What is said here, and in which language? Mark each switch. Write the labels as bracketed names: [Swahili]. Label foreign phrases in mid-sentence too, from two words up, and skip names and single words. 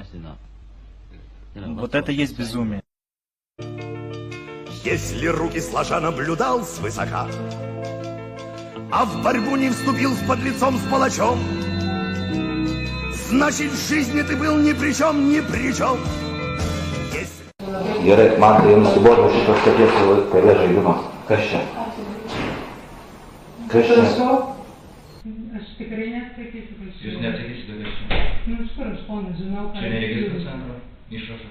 [Russian] Вот это и есть безумие. Если руки сложа наблюдал свысока, а в борьбу не вступил с подлецом, с палачом, значит, в жизни ты был ни при чем, ни при чем. [Lithuanian] Gerai, man tai jums buvo šitos katės kare žaidimas. Kas čia? Kas čia? Aš tikrai neatsakysiu. Jūs neatsakysite, kas čia? Nu, iš kur aš ponas žinau, ką... Čia neregistrų centro išrašas.